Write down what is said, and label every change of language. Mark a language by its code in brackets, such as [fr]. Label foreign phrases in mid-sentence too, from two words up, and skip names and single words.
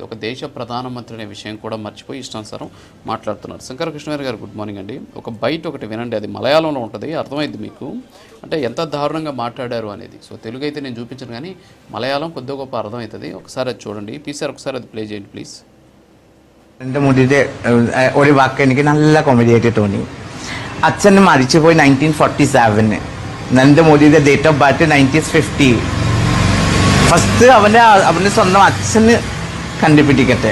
[te] ఒక దేశ ప్రధానమంత్రి అనే విషయం కూడా మర్చిపోయి ఇష్టానుసారం మాట్లాడుతున్నారు. శంకర కృష్ణవేర్ గారు [en] good morning [te] అండి. ఒక బైట్ ఒకటి వినండి, అది మలయాళంలో ఉంటుంది, అర్థమైంది మీకు అంటే ఎంత దారుణంగా మాట్లాడారు అనేది. సో తెలుగు అయితే నేను చూపించను, కానీ మలయాళం కొద్దిగా గొప్ప అర్థమవుతుంది. ఒకసారి అది చూడండి. పీసీఆర్ ఒకసారి అది ప్లే చేయండి ప్లీజ్. [ml] നരേന്ദ്ര മോദിയുടെ ഒരു വാക്ക് എനിക്ക് നല്ല കോമഡി ആയിട്ട് തോന്നി. അച്ഛൻ മരിച്ചുപോയി 1947. നരേന്ദ്രമോദിയുടെ [en] date of birth [ml] 1950. ഫസ്റ്റ് അവന്റെ സ്വന്തം അച്ഛന് കണ്ടുപിടിക്കട്ടെ.